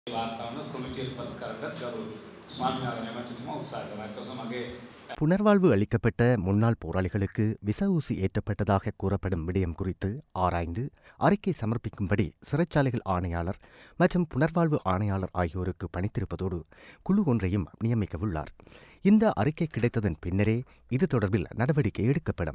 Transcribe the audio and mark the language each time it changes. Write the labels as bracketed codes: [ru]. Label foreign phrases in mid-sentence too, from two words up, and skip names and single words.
[si] වාර්තාවන කොමිටියට පත් කරගත් ගරු ස්වාමීන් වහන්සේ උත්සාහ කරා. ඊට මගේ [ta] புனர்வாழ்வு அளிக்கப்பட்ட முன்னாள் போராளிகளுக்கு விச ஊசி ஏற்றப்பட்டதாக கூறப்படும் விடயம் குறித்து ஆராய்ந்து அறிக்கை சமர்ப்பிக்கும்படி சிறைச்சாலைகள் ஆணையாளர் மற்றும் புனர்வாழ்வு ஆணையாளர் ஆகியோருக்கு பணித்திருப்பதோடு குழு ஒன்றையும் நியமிக்கவுள்ளார். இந்த அறிக்கை கிடைத்ததன் பின்னரே இது தொடர்பில் நடவடிக்கை எடுக்கப்படும்.